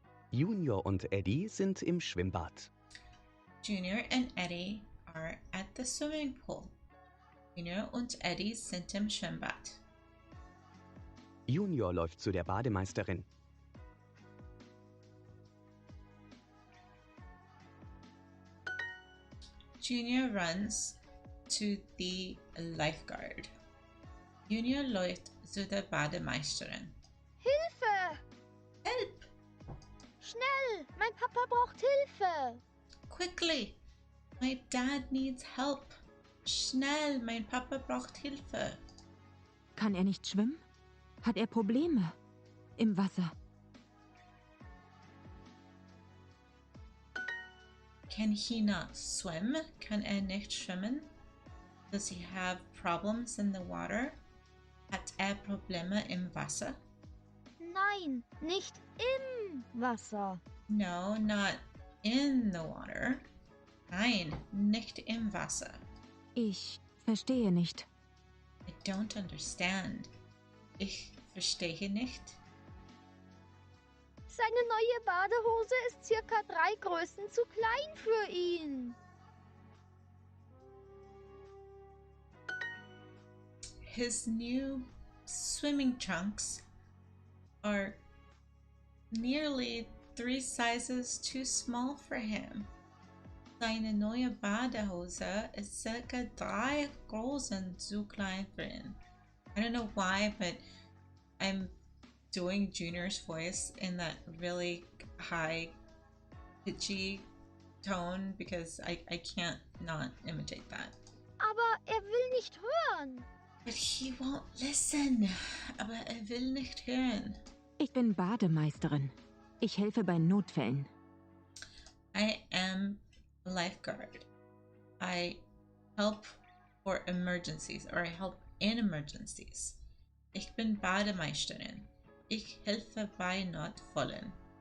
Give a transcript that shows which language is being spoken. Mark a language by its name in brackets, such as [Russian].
[German] Junior und Eddie sind im Schwimmbad. [English] Junior and Eddie are at the swimming pool. [German] Junior und Eddie sind im Schwimmbad. Junior läuft zu der Bademeisterin. [English] Junior runs to the lifeguard. [German] Junior läuft zu der Bademeisterin. Hilfe! [English] Help! [German] Schnell! Mein Papa braucht Hilfe! [English] Quickly! My dad needs help. [German] Schnell, mein Papa braucht Hilfe. Kann er nicht schwimmen? Hat er Probleme im Wasser? [English] Can he not swim? [German] Kann er nicht schwimmen? [English] Does he have problems in the water? [German] Hat er Probleme im Wasser? Nein, nicht im Wasser. [English] No, not in the water. [German] Nein, nicht im Wasser. Ich verstehe nicht. [English] I don't understand. [German] Ich verstehe nicht. Seine neue Badehose ist circa 3 Größen zu klein für ihn. [English] His new swimming trunks are nearly 3 sizes too small for him. [German] Seine neue Badehose ist circa 3 Größen zu klein für ihn. [English] I don't know why, but I'm doing Junior's voice in that really high pitchy tone because I can't not imitate that. [German] Aber er will nicht hören. [English] But he won't listen. [German] Aber er will nicht hören. Ich bin Bademeisterin. Ich helfe bei Notfällen. [English] I am a lifeguard. I help for emergencies, or I help in emergencies. [German] Ich bin Bademeisterin. Ich helfe bei Notfällen.